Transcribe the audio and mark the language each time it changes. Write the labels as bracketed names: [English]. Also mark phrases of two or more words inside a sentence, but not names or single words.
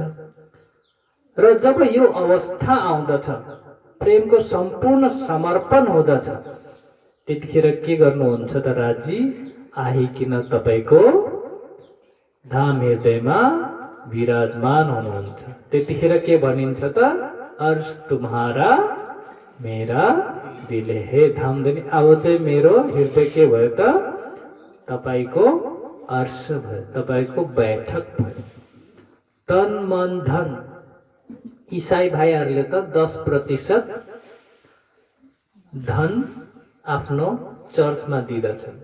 [Nepali] र जब यो अवस्था आउँदछ, प्रेमको सम्पूर्ण समर्पण हुँदछ, त्यतिखेर के गर्नुहुन्छ त, राज्य आइकिन तपाईको धाम हृदयमा विराजमान हुनुहुन्छ। त्यतिखेर के भनिन्छ त, [Hindi] अर्श तुम्हारा मेरा दिल है धामधनी। [Nepali] अब चाहिँ मेरो हृदय के भयो त, तपाईको अर्श भयो, तपाईको बैठक भयो। तन मन धन, इसाई भाइहरूले त 10% धन आफ्नो चर्चमा दिँदछन्।